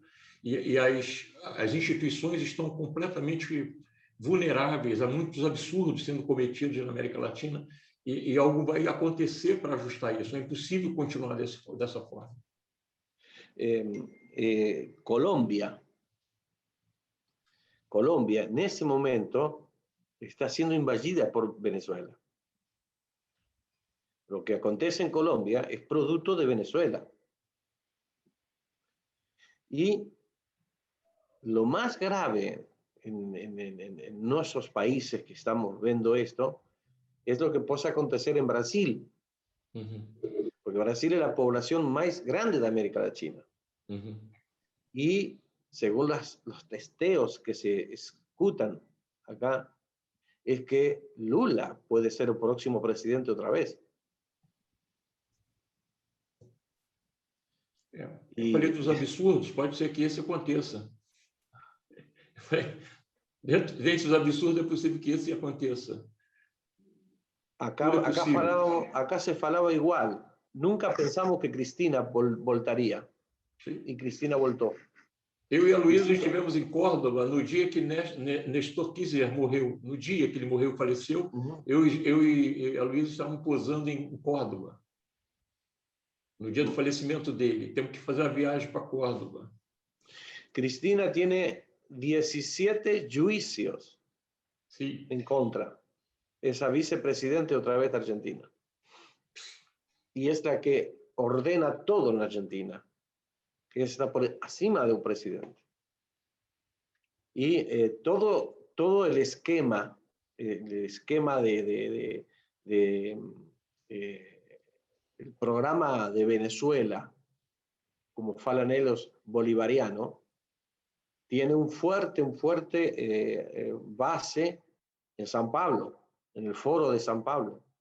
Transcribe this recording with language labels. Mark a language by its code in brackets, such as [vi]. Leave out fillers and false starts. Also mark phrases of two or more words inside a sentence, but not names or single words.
[pt] E as instituições estão completamente vulneráveis a muitos absurdos sendo cometidos na América Latina, e algo vai acontecer para ajustar isso. É impossível continuar dessa forma. Colombia, nesse momento, está sendo invadida por Venezuela. [es] Lo que acontece en Colombia es producto de Venezuela. Y lo más grave en nuestros países que estamos viendo esto es lo que puede acontecer en Brasil. Porque Brasil es la población más grande de América Latina. Y según los testeos que se escuchan acá, es que Lula puede ser el próximo presidente otra vez. [pt] Eu falei dos absurdos, pode ser que esse aconteça. Dentro dos absurdos, é possível que esse aconteça. [es] Acá se falaba igual. Nunca pensamos que Cristina voltaría. [pt] Sim. [es] Y Cristina voltó. [pt] Eu e a Luísa estivemos em Córdoba no dia que Nestor Kirchner morreu. No dia que ele morreu, faleceu, eu e a Luísa estávamos posando em Córdoba. No dia do falecimento dele. Temos que fazer a viagem para Córdoba. [es] Cristina tiene 17 juicios en contra. Es la vicepresidente otra vez de Argentina. Y es la que ordena todo en Argentina. Que está por encima de un presidente. Y todo el esquema el programa de Venezuela, como falan ellos, bolivariano, tiene un fuerte base en San Pablo, en el Foro de San Pablo.